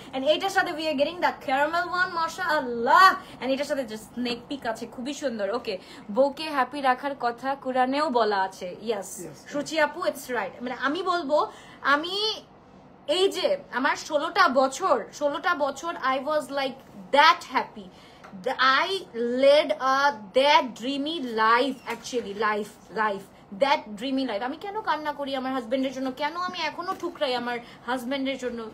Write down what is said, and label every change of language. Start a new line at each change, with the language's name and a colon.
Bangla: And এটার সাথে
English: we are getting the caramel one,
Bangla: মাশাআল্লাহ। এন্ড এটার সাথে জাস্ট স্নেক পিক আছে, খুবই সুন্দর। ওকে, বউকে হ্যাপি রাখার কথা কোরআনেও বলা আছে। ইয়েস সুচি আপু, ইটস রাইট। মানে আমি বলবো, আমি এই যে আমার 16টা বছর
English: I was like that happy. I led that dreamy life, actually life that dreamy life.
Bangla: আমি কেন কান্না করি আমার হাজবেন্ডের জন্য, কেন আমি এখনো ঠুকরাই আমার হাজবেন্ডের জন্য?